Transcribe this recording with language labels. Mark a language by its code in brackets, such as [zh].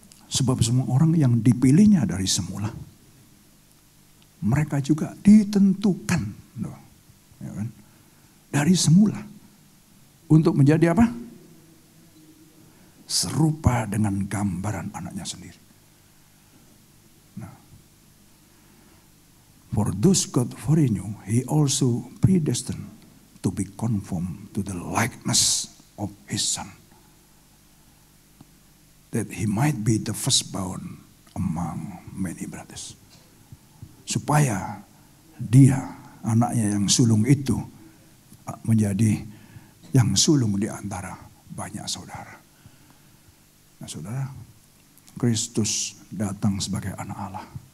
[id] Sebab semua orang yang dipilihnya dari semula, mereka juga ditentukan, ya kan? Dari semula untuk menjadi apa? Serupa dengan gambaran anaknya sendiri. [en] Nah, for those God foreknew, He also predestined to be conformed to the likeness of His Son, that He might be the firstborn among many brothers. [id] Supaya dia, anaknya yang sulung itu, menjadi yang sulung di antara banyak saudara. Nah saudara, Kristus datang sebagai anak Allah.